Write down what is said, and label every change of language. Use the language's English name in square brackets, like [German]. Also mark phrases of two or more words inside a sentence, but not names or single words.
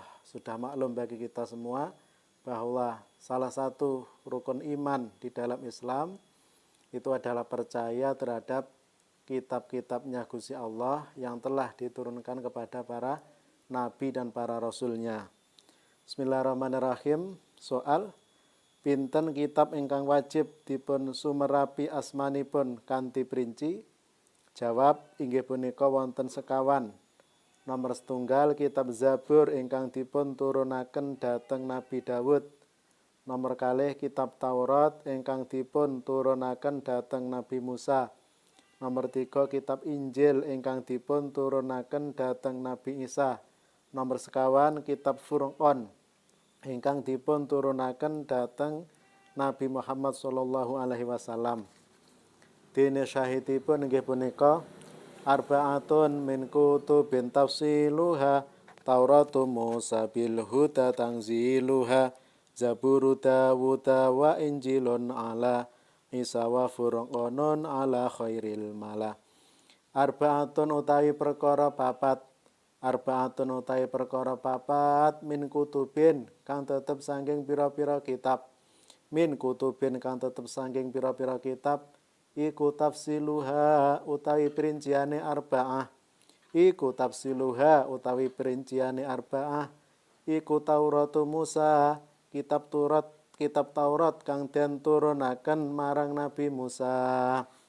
[Indonesian] Sudah maklum bagi kita semua bahwa salah satu rukun iman di dalam Islam itu adalah percaya terhadap kitab-kitabnya Gusti Allah yang telah diturunkan kepada para nabi dan para rasulnya. [Arabic] بسم الله الرحمن الرحيم. [Javanese] Soal: pinten kitab ingkang wajib dipun sumerapi asmanipun kanthi perinci? Jawab: inggih punika wonten sekawan. Nomor setunggal kitab Zabur ingkang dipun turunaken dhateng Nabi Daud. Nomor kalih kitab Taurat ingkang dipun turunaken dhateng Nabi Musa. Nomor 3 kitab Injil ingkang dipun turunaken dhateng Nabi Isa. Nomor sekawan kitab Furqan ingkang dipun turunaken dhateng Nabi Muhammad [Arabic] صلى الله عليه وسلم. [Javanese] Dene syahidipun inggih punika [Arabic] أربعة من كتب تفصيلها توراة موسى بالهدى تنزيلها زبور داود وإنجيل على عيسى وفرقان على خير الملا. [Javanese] Arba'atun utawi perkara papat, arba'atun utawi perkara papat [Arabic] من كتب [Javanese] kang tetep saking pira-pira kitab, [Arabic] من كتب [Javanese] kang tetep saking pira-pira kitab, iku tafsiluha utawi perinciane arba'ah, iku tafsiluha utawi perinciane arba'ah, iku Tauratu Musa kitab Taurat kang den turunaken marang Nabi Musa,